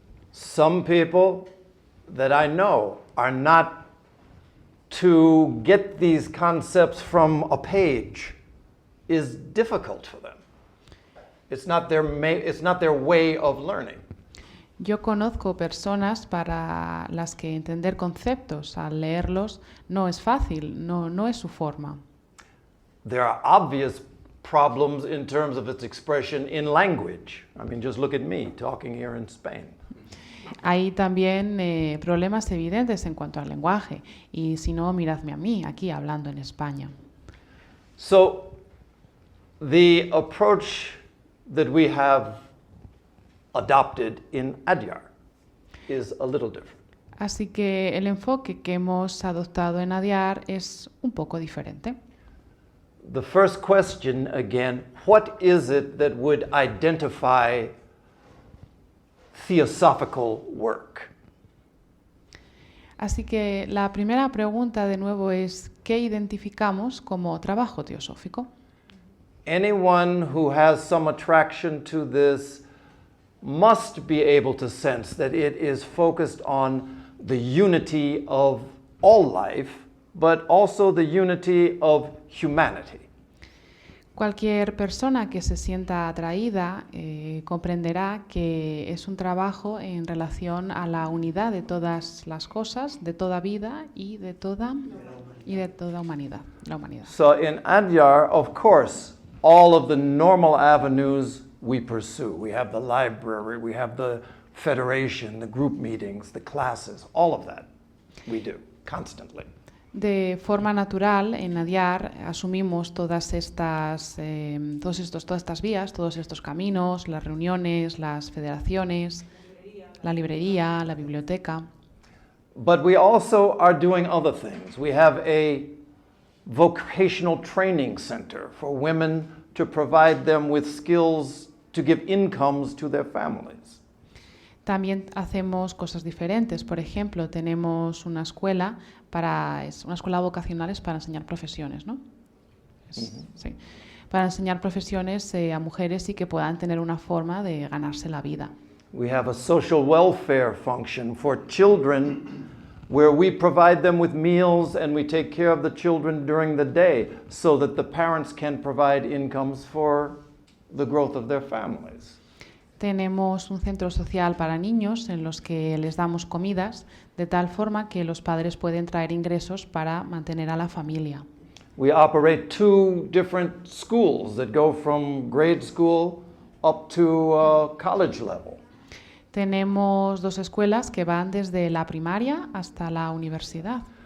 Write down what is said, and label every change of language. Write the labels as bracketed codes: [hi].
[en] Some people that I know are not to get these concepts from a page is difficult for them. It's not their way of learning. [es] Yo conozco personas para las que entender conceptos al leerlos no es fácil, no es su forma. [en] There are obvious problems in terms of its expression in language. I mean, just look at me talking here in Spain. [es] Hay también problemas evidentes en cuanto al lenguaje, y si no, miradme a mí, aquí hablando en España. [en] So, the approach that we have adopted in Adyar is a little different. [es] Así que el enfoque que hemos adoptado en Adyar es un poco diferente. [en] The first question, again, what is it that would identify theosophical work? [es] Así que la primera pregunta de nuevo es, ¿qué identificamos como trabajo teosófico? [en] Anyone who has some attraction to this must be able to sense that it is focused on the unity of all life, but also the unity of humanity. [es] Cualquier persona que se sienta atraída comprenderá que es un trabajo en relación a la unidad de todas las cosas, de toda vida y de toda humanidad, la humanidad. [en] So in Adyar, of course, all of the normal avenues we pursue. We have the library, we have the federation, the group meetings, the classes, all of that we do constantly. [es] De forma natural, en Adyar asumimos todas estas vías, todos estos caminos, las reuniones, las federaciones, la librería, la biblioteca. [en] But we also are doing other things. We have a vocational training center for women to provide them with skills to give incomes to their families. [es] También hacemos cosas diferentes. Por ejemplo, tenemos una escuela vocacional para enseñar profesiones, ¿no? Sí. Para enseñar profesiones a mujeres y que puedan tener una forma de ganarse la vida. [en] We have a social welfare function for children where we provide them with meals and we take care of the children during the day so that the parents can provide incomes for the growth of their families. [es] Tenemos un centro social para niños en los que les damos comidas de tal forma que los padres pueden traer ingresos para mantener a la familia. [en] We operate 2 different schools that go from grade school up to college level. [es] Tenemos 2 escuelas que van desde la primaria hasta la universidad.